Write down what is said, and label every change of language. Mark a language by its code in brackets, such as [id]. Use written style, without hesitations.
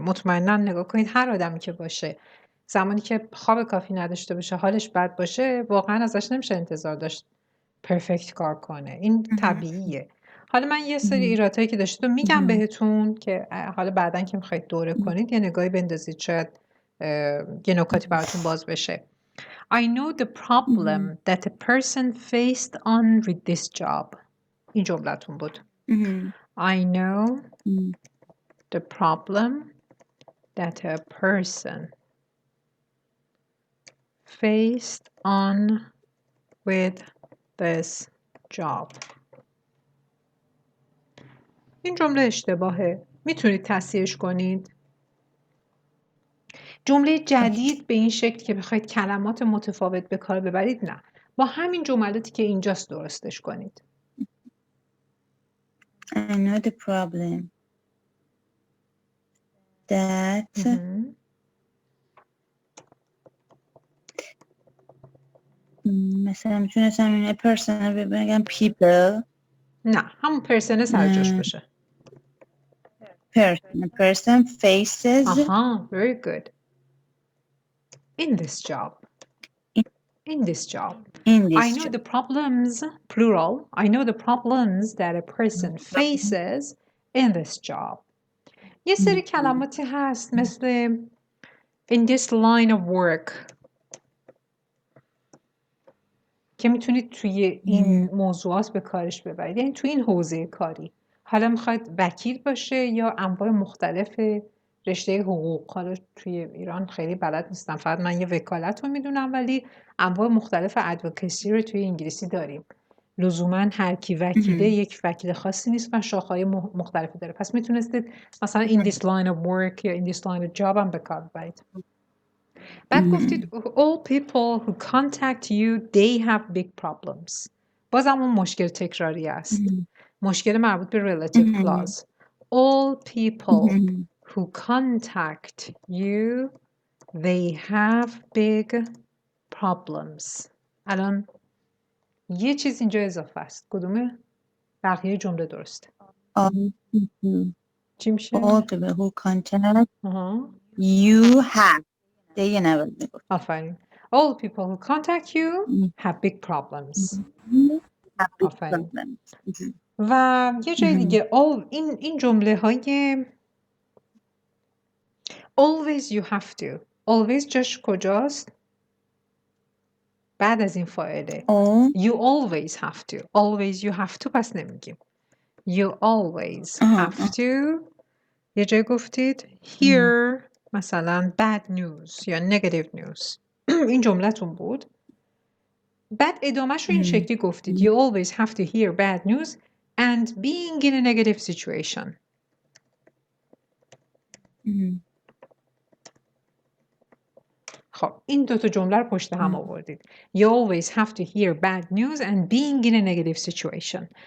[fa] مطمئنا نگاه کنید، هر آدمی که باشه زمانی که خواب کافی نداشته باشه، حالش بد باشه، واقعا ازش نمیشه انتظار داشت پرفکت کار کنه، این طبیعیه. حالا من یه سری ایرادایی که داشتید رو میگم بهتون که حالا بعدن که میخواید دوره کنید یه نگاهی بندازید، شاید یه نکاتی براتون باز بشه. [en] I know the problem that a person faced on with this job. [fa] این جملتون بود. [en] I know the problem that a person faced on with this job. [fa] این جمله اشتباهه. میتونید تصحیحش کنید. جمله جدید به این شکل که بخواید کلمات متفاوت به کار ببرید نه. با همین جملاتی که اینجاست درستش کنید. [en] I know the problem that [fa] مثلا میتونستم این [en] person [fa] رو بگم [en] people. [fa] نه همون پرسن سر جاش باشه. [en] person faces. Aha, very good. In this job. In this job. I know the problems, plural. I know the problems that a person faces in this job. [fa] یه سری کلماتی هست مثل [en] in this line of work [fa] که میتونید توی این موضوعات به کارش ببرید. یعنی توی این حوزه کاری. حالا میخواید وکیل باشه یا انواع مختلف رشته حقوق. حالا توی ایران خیلی بلد نیستم. فقط من یه وکالت رو میدونم ولی انواع مختلف ادوکسی رو توی انگلیسی داریم. لزوما هر کی وکیله یک وکیل خاصی نیست و شاخه‌های مختلفی داره. پس میتونستید مثلا [en] in this line of work یا in this line of job [fa] هم به کار ببرید. بعد گفتید [en] all people who contact you they have big problems. [fa] بازم اون مشکل تکراری است. مشکل مربوط به relative clause. [en] All people who contact you they have big problems. [fa] الان یه چیز اینجا اضافه است. کدومه؟ بقیه جمله درسته. چی میشه؟ [en] All people who contact you have. [fa] دیگه نباید میگفت. آفرین. [en] All people who contact you have big problems. [fa] آفرین. و یه جای دیگه این جمله های [en] always you have to. [fa] always جاش کجاست؟ بعد از این فاعله. [en] You always have to. always you have to [fa] پس نمیگیم. [en] You always have to. [fa] یه جای گفتید hear مثلا [en] bad news [fa] یا [en] negative news. [fa] این جملتون بود. بعد ادامهش رو این شکلی گفتید. [en] You always have to hear bad news and being in a negative situation. [fa] خب این دوتا جمله رو پشت هم آوردید. [en] You always have to hear bad news and being in a negative situation.